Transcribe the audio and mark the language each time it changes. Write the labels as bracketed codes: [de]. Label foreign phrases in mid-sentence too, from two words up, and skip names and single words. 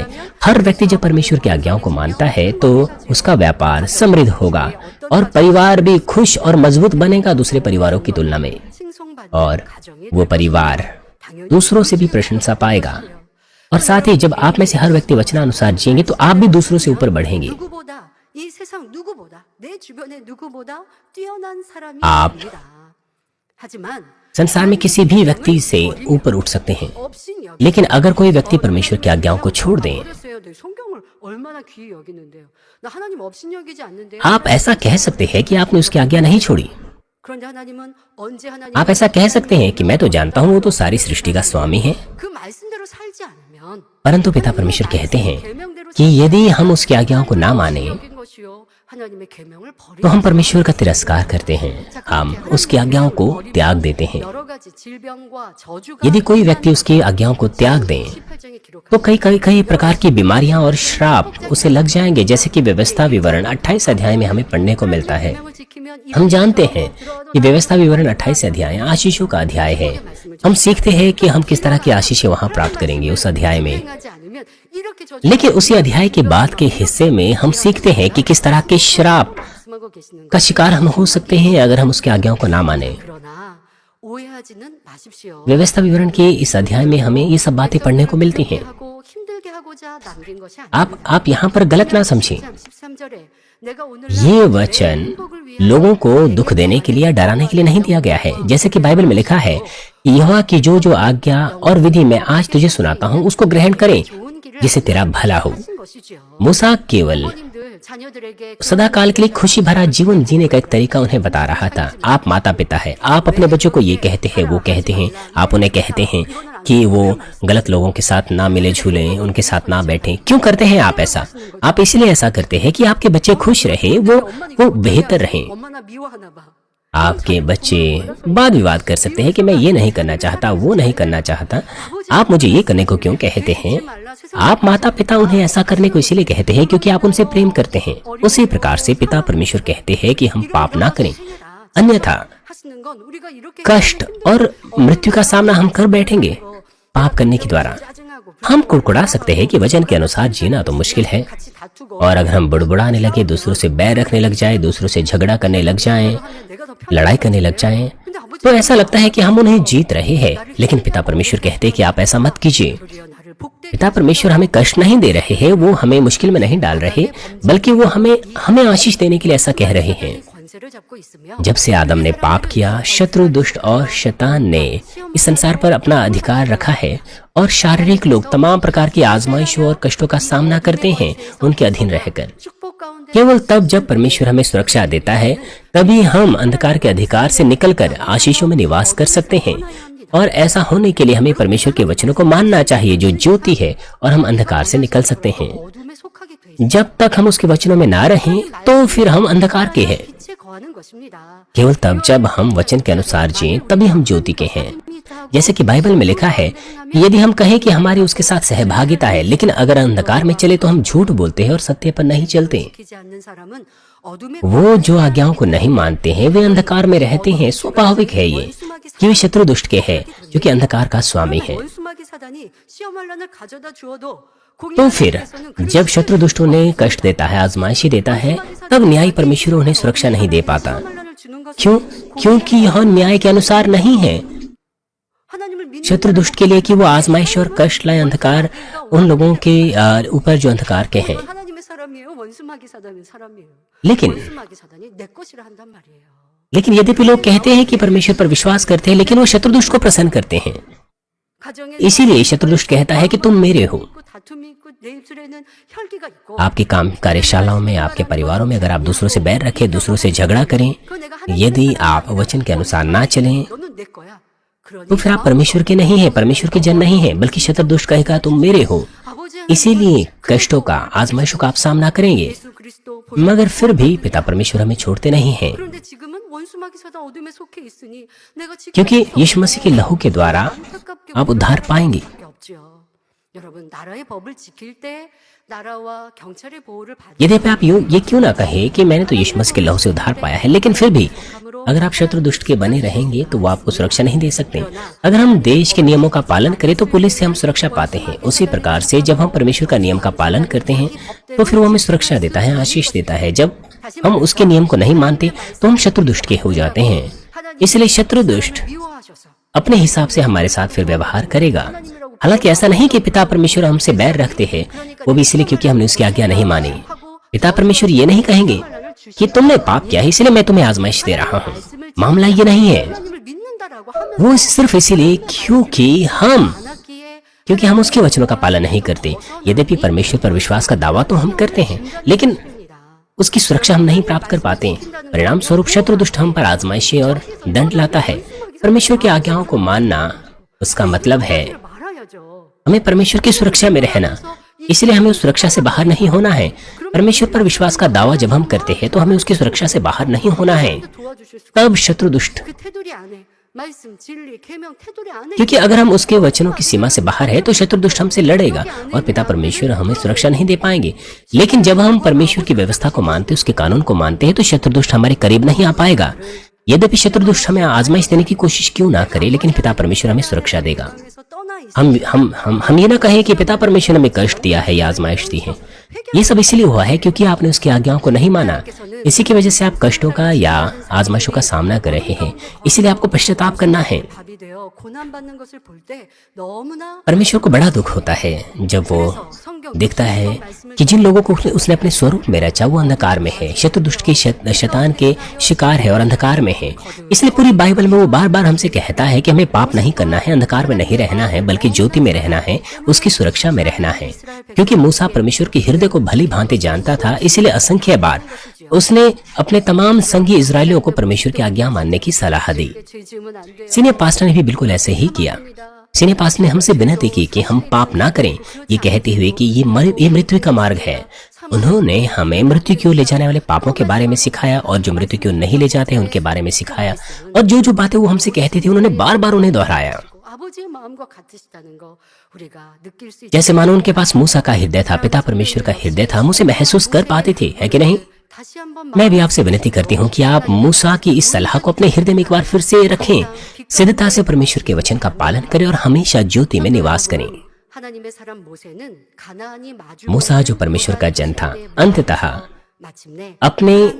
[hi] हर व्यक्ति जब परमेश्वर की आज्ञाओं को मानता है तो उसका व्यापार समृद्ध होगा और परिवार भी खुश और मजबूत बनेगा दूसरे परिवारों की तुलना में, और वो परिवार दूसरों से भी प्रशंसा पाएगा। और साथ ही जब आप में से हर व्यक्ति वचनानुसार जिएंगे तो आप भी दूसरों से ऊपर बढ़ेंगे। [ko] 누구보다 이 세상 누구보다 내 주변의 누구보다 뛰어난 사람이 [hi] आप [ko] 됩니다. 하지만 [hi] संसार में किसी भी व्यक्ति से ऊपर उठ सकते हैं, [ko] 없인 여기 [hi] लेकिन अगर कोई व्यक्ति परमेश्वर की आज्ञाओं को छोड़ दें, [ko] 그랬어요. 네, 성경을 얼마나 귀히 여기는데요. 나 하나님 없인 여기지 않는데요. [hi] आप ऐसा कह सकते हैं कि आपने उसकी आज्ञा नहीं छोड़ी। [ko] 그런데 하나님은 언제 하나님 [hi] आप ऐसा कह सकते हैं कि मैं तो जानता हूँ वो तो सारी सृष्टि का स्वामी है, [ko] 그 말씀대로 살지 않으면 [hi] परंतु पिता परमेश्वर कहते हैं कि यदि हम उसकी आज्ञाओं को ना माने [ko] 여긴 것이요. 하나님의 계명을 버리는 [hi] तो हम परमेश्वर का तिरस्कार करते हैं, हम उसकी आज्ञाओं को त्याग देते हैं। [ko] 여러 가지 질병과 저주가 [hi] यदि कोई व्यक्ति उसकी आज्ञाओं को त्याग दे [ko] 18장에 기록한 [hi] तो कई प्रकार की बीमारियां और श्राप उसे लग जाएंगे, जैसे कि व्यवस्था विवरण 28 अध्याय में हमें पढ़ने को मिलता है। [ko] 계명을 지키면 [hi] हम जानते हैं कि व्यवस्था विवरण 28 अध्याय आशीषों का अध्याय है। हम सीखते हैं कि हम किस तरह की आशीषें वहां प्राप्त करेंगे उस अध्याय में, [ko] 행하지 않으면 이렇게 저주 [hi] लेकिन उसी अध्याय के बाद के हिस्से में हम सीखते हैं कि किस तरह के श्राप [ko] 말씀하고 계시는 [hi] का शिकार हम हो सकते हैं अगर हम उसकी आज्ञाओं को ना माने। [ko] 그러나 오해하지는 마십시오. [hi] व्यवस्था विवरण के इस अध्याय में हमें ये सब बातें पढ़ने को मिलती हैं। [ko] 하고 힘들게 하고자 남긴 것이 아닙니다. [hi] आप यहाँ पर गलत ना समझें। [ko] 13절에 내가 오늘 [hi] ये वचन लोगों को दुख देने के लिए या डराने के लिए नहीं दिया गया है। जैसे कि बाइबल में लिखा है, यहोवा की जो जो आज्ञा और विधि मैं आज तुझे सुनाता हूँ उसको ग्रहण करें जिससे तेरा भला हो। [ko] 하신 것이지요. [hi] मूसा केवल [ko] 부모님들 자녀들에게 [hi] सदा काल के लिए खुशी भरा जीवन जीने का एक तरीका उन्हें बता रहा था। आप माता पिता है, आप अपने बच्चों को ये कहते हैं, वो कहते हैं, आप उन्हें कहते हैं कि वो गलत लोगों के साथ ना मिले झूलें, उनके साथ ना बैठें। क्यों करते हैं आप ऐसा? आप इसलिए ऐसा करते हैं कि आपके बच्चे खुश रहे, वो बेहतर रहें। [ko] 엄마나 미워하나 봐. [hi] आपके बच्चे वाद विवाद कर सकते हैं कि मैं ये नहीं करना चाहता, वो नहीं करना चाहता, आप मुझे ये करने को क्यों कहते हैं? आप माता पिता उन्हें ऐसा करने को इसीलिए कहते हैं क्योंकि आप उनसे प्रेम करते हैं। उसी प्रकार से पिता परमेश्वर कहते हैं कि हम पाप ना करें, अन्यथा [ko] 하시는 건 우리가 이렇게 [hi] कष्ट और मृत्यु का सामना हम कर बैठेंगे पाप करने के द्वारा। [ko] 짜증하고 [hi] हम कुड़कुड़ा सकते हैं कि वचन के अनुसार जीना तो मुश्किल है, [ko] 같이 다투고 [hi] और अगर हम बुड़बुड़ाने लगे, दूसरों से बैर रखने लग जाए, दूसरों से झगड़ा करने लग जाएं, [ko] 내가 더 편. [hi] लड़ाई करने लग जाएं, तो ऐसा लगता है कि हम उन्हें जीत रहे हैं। लेकिन पिता परमेश्वर कहते हैं कि आप ऐसा मत कीजिए। [ko] 도리어 나를 복되게 [hi] पिता परमेश्वर हमें कष्ट नहीं दे रहे हैं, वो हमें मुश्किल में नहीं डाल रहे, बल्कि वो हमें आशीष देने के लिए ऐसा कह रहे हैं। [ko] 권세를 잡고 있으며 [hi] जब से आदम ने पाप किया, शत्रु दुष्ट और शैतान ने इस संसार पर अपना अधिकार रखा है और शारीरिक लोग तमाम प्रकार की आजमाइशों और कष्टों का सामना करते हैं उनके अधीन रहकर। [ko] 축복 가운데 [hi] केवल तब जब परमेश्वर हमें सुरक्षा देता है तभी हम अंधकार के अधिकार से निकलकर आशीषों में निवास कर सकते हैं। और ऐसा होने के लिए हमें परमेश्वर के वचनों को मानना चाहिए जो ज्योति है, और हम अंधकार से निकल सकते हैं। [ko] 어둠에 속하게 돼 [hi] जब तक हम उसके वचनों में ना रहें तो फिर हम अंधकार के हैं। [ko] 빛에 거하는 것입니다. [hi] केवल तब जब हम वचन के अनुसार जिएं तभी हम ज्योति के हैं। जैसे कि बाइबल में लिखा है, यदि हम कहें कि हमारी उसके साथ सहभागिता है, लेकिन अगर अंधकार में चले तो हम झूठ बोलते हैं और सत्य पर नहीं चलते। [ko] 지키지 않는 사람은 어둠에 [hi] वो जो आज्ञाओं को नहीं मानते हैं वे अंधकार में रहते हैं। स्वाभाविक है ये कि वे शत्रु दुष्ट के हैं, जो कि अंधकार का स्वामी है। [ko] 원수마귀 사단이 시험할 난을 가져다 주어도 [hi] तो फिर जब शत्रु दुष्ट उन्हें कष्ट देता है, आजमाइशी देता है, तब न्याय परमेश्वर उन्हें सुरक्षा नहीं दे पाता। 시험할 주는 것은 क्यों? क्योंकि यह न्याय के अनुसार नहीं है। [ko] 하나님을 믿는 [hi] शत्रु दुष्ट के लिए कि वो आजमाइश और कष्ट लाए अंधकार उन लोगों के ऊपर जो अंधकार के हैं। [ko] 하나님의 사람이에요. 원수마귀 사단은 사람이에요. [hi] लेकिन [ko] 원수마귀 사단이 내 것이라 한단 말이에요. [hi] यद्यपि लोग कहते हैं कि परमेश्वर पर विश्वास करते हैं, लेकिन वो शत्रु दुष्ट को प्रसन्न करते हैं। [ko] 가정에 [hi] इसीलिए शत्रु दुष्ट कहता है कि तुम मेरे हो। [ko] 있고 다툼이 있고 내 입술에는 혈기가 있고 [hi] आपके काम कार्यशालाओं में, आपके परिवारों में अगर आप दूसरों से बैर रखें, दूसरों से झगड़ा करें, यदि आप वचन के अनुसार ना चलें, [ko] 너는 내 거야. [hi] तो फिर आप परमेश्वर के नहीं हैं, परमेश्वर के जन नहीं हैं, बल्कि शत्रु दुष्ट कहेगा तुम मेरे हो। [ko] 아버지 [hi] इसीलिए कष्टों का, आजमाइशों का आप सामना करेंगे, [ko] 예수 그리스도 [hi] मगर फिर भी पिता परमेश्वर हमें छोड़ते नहीं हैं, [ko] 그런데 지금은 원수마귀 사단 어둠에 속해 있으니 내가 지금 [hi] क्योंकि यीशु मसीह के लहू के द्वारा [ko] 안타깝게 [hi] आप उद्धार पाएंगे। [ko] 밖에 없지요. 여러분 나라의 법을 지킬 때 나라와 경찰의 보호를 받는 [hi] यद्यपि आप ये क्यों ना कहे कि मैंने तो यीशु मसीह के लहू से उद्धार पाया है, लेकिन फिर भी अगर आप शत्रु दुष्ट के बने रहेंगे तो वो आपको सुरक्षा नहीं दे सकते। अगर हम देश के नियमों का पालन करें तो पुलिस से हम सुरक्षा पाते हैं। उसी प्रकार से जब हम परमेश्वर का नियम का पालन करते हैं तो फिर वो हमें सुरक्षा देता है, आशीष देता है। जब हम उसके नियम को नहीं मानते तो हम शत्रु दुष्ट के हो जाते हैं। इसलिए शत्रु दुष्ट [ko] 미워하셔서 [hi] अपने हिसाब से हमारे साथ फिर व्यवहार करेगा। हालांकि ऐसा नहीं कि पिता परमेश्वर हमसे बैर रखते हैं, वो भी इसलिए क्योंकि हमने उसकी आज्ञा नहीं मानी। पिता परमेश्वर ये नहीं कहेंगे कि तुमने पाप किया है इसलिए मैं तुम्हें आजमाइश दे रहा हूँ। मामला ये नहीं है। [ko] 하나님을 믿는다라고 하면 [hi] वो सिर्फ इसीलिए क्योंकि हम उसके वचनों का पालन नहीं करते। यद्यपि परमेश्वर पर विश्वास का दावा तो हम करते हैं, लेकिन उसकी सुरक्षा हम नहीं प्राप्त कर पाते। परिणाम स्वरूप शत्रु दुष्ट हम पर आजमाइशें और दंड लाता है। परमेश्वर की आज्ञाओं को मानना, उसका मतलब है [ko] 말아야죠. [hi] हमें परमेश्वर की सुरक्षा में रहना। इसलिए हमें उस सुरक्षा से बाहर नहीं होना है। परमेश्वर पर विश्वास का दावा जब हम करते हैं तो हमें उसकी सुरक्षा से बाहर नहीं होना है। [ko] 도와주실 수 [hi] तब शत्रु दुष्ट, [ko] 그 테두리 안에 말씀 진리 계명 테두리 안에 [hi] क्योंकि अगर हम उसके वचनों की सीमा से बाहर है तो शत्रु दुष्ट हमसे लड़ेगा और पिता परमेश्वर हमें सुरक्षा नहीं दे पाएंगे। लेकिन जब हम परमेश्वर की व्यवस्था को मानते, उसके कानून को मानते हैं तो शत्रु दुष्ट हमारे करीब नहीं आ पाएगा। यद्यपि शत्रु दुष्ट हमें आजमाइश देने की कोशिश क्यों ना करे, लेकिन पिता परमेश्वर हमें सुरक्षा देगा। [ko] 에서 떠나 있어. [hi] हम ये ना कहें कि पिता परमेश्वर ने हमें कष्ट दिया है या आजमाइश दी है। ये सब इसलिए हुआ है क्योंकि आपने उसकी आज्ञाओं को नहीं माना। इसी की वजह से आप कष्टों का या आजमाइशों का सामना कर रहे हैं। इसीलिए आपको पश्चाताप करना है। [ko] 답이 되어 고난 받는 것을 볼 때 너무나 [hi] परमेश्वर को बड़ा दुख होता है जब वो देखता है कि जिन लोगों को उसने अपने स्वरूप में रचा वो अंधकार में है, शत्रु दुष्ट के शैतान के शिकार है और अंधकार में है। इसलिए पूरी बाइबल में वो बार बार हमसे कहता है कि हमें पाप नहीं करना है, अंधकार में नहीं रहना है, बल्कि ज्योति में रहना है, उसकी सुरक्षा में रहना है। क्योंकि मूसा परमेश्वर के हृदय को भली भांति जानता था, इसलिए असंख्य बार उसने अपने तमाम संगी इजरायलियों को परमेश्वर की आज्ञा मानने की सलाह दी। [ko] 죄 지으면 안 돼요. [hi] सीनियर पास्टर ने भी बिल्कुल ऐसे ही किया। सीनियर पास्टर ने हमसे विनती की कि हम पाप ना करें, ये कहते हुए कि ये मृत्यु का मार्ग है। उन्होंने हमें मृत्यु की ओर ले जाने वाले पापों के बारे में सिखाया और जो मृत्यु की ओर नहीं ले जाते हैं उनके बारे में सिखाया। और जो जो बातें वो हमसे कहते थे उन्होंने बार बार उन्हें दोहराया। [ko] 아버지의 마음과 같으시다는 거 우리가 느낄 수 [hi] जैसे मानो उनके पास मूसा का हृदय था, पिता परमेश्वर का हृदय था, हम उसे महसूस कर पाते थे, है कि नहीं? [ko] 다시 한번 [hi] मैं भी आपसे विनती करती हूँ कि आप मूसा की इस सलाह को अपने हृदय में एक बार फिर से रखें, सिद्धता से परमेश्वर के वचन का पालन करें और हमेशा ज्योति में निवास करें। [ko] 하나님의 사람 모세는 가나안이 마주 [hi] मूसा जो परमेश्वर का जन था, अंततः [ko] 마침내 [hi] अपने